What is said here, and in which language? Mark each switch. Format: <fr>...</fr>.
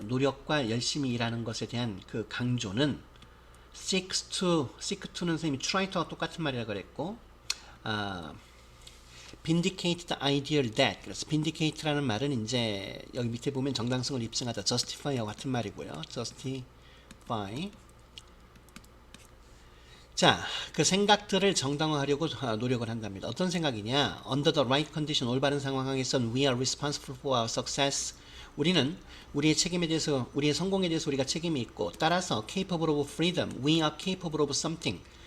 <ko>노력과 열심히 일하는 것에 대한 그 강조는 seek to는 선생님이 try to와 똑같은 말이라고 그랬고</ko> <en>vindicate the ideal that</en> <ko>그래서 vindicate라는 말은 이제 여기 밑에 보면 정당성을 입증하다 justify와 같은 말이고요. justify 자, 그 생각들을 정당화하려고 노력을 한답니다. 어떤 생각이냐?</ko> <en>Under the right condition,</en> <ko>올바른 상황에선</ko> <en>we are responsible for our success.</en> <ko>우리는 우리의 책임에 대해서, 우리의 성공에 대해서 우리가 책임이 있고, 따라서</ko> <en>capable of freedom, we are capable of something.</en>